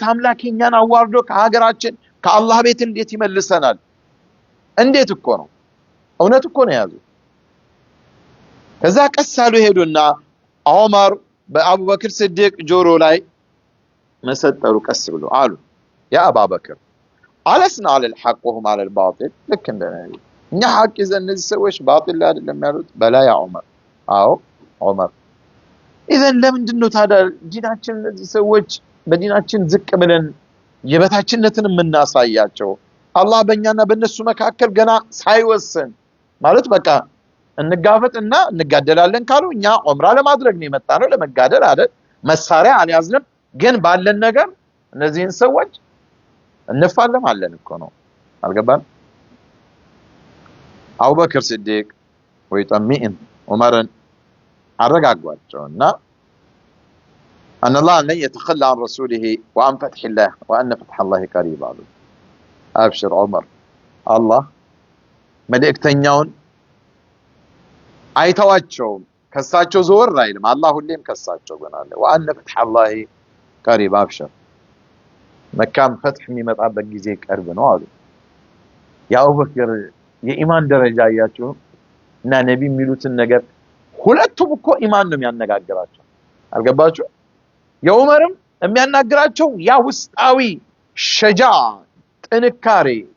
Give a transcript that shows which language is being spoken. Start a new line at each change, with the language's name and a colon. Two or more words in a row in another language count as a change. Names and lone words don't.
Amharic: አምላከኛን አዋርዶ ከሀገራችን ከአላህ ቤት እንዴት ይመልሰናል እንዴት እኮ ነው እውነት እኮ ነው ያዙ ከዛ ቀሳሉ ሄዱና ዑመር በአቡበክር ስዲቅ ጆሮ ላይ መሰጠሩ ቀስ ብሎ አሉ
Arabic: يا أبا بكر ألسنا على الحق وهم على الباطل
Amharic: ልክ እንደነዚህ እኛ ሐቅ ይዘን እነዚህ ሰዎች ባጢል ላይ አይደለም ያሉት
Arabic: بلى يا عمر
Amharic: አዎ ዑመር ኢዘን ለምንድነው ታዲያ ዲናችን እነዚህ ሰዎች በዲናችን ዝቅ ብለን የበታችነትን የምናሳያቸው አላህ በእኛና በእነሱ መካከል ገና ሳይወስን ማለት በቃ እንጋፈጥና እንጋደላለን ካሉ እኛ ዑምራ ለማድረግ ነው የመጣነው ለመጋደል አይደል መሳሪያ አልያዝንም ግን ባለን ነገር እነዚህን ሰዎች እንፋለማለን እኮ ነው አልገባን አቡበክር ሲዲቅ ወይጠሚን ዑመርን አረጋጓቸውና
Arabic: أن الله لن يتخلى عن رسوله وعن فتح الله وأن فتح الله قريب عليه أبشر عمر الله መልእክተኛውን
Amharic: አይተዋቸውም ከሳቸው ዘወር አይልም አላህ ሁሌም ከሳቸው ገና አለ
Arabic: وأن فتح الله قريب أبشر
Amharic: መካም ፈትህ የሚመጣበት ጊዜ ቅርብ ነው አሉ የአቡበክር የኢማን ደረጃ ያያችሁ እና ነብይ የሚሉትን ነገር ሁለቱም እኮ ኢማን ነው የሚያነጋግራቸው አልገባችሁ የዑመርም የሚያናግራቸው ያ ውስጣዊ ሸጃ ጥንካሬ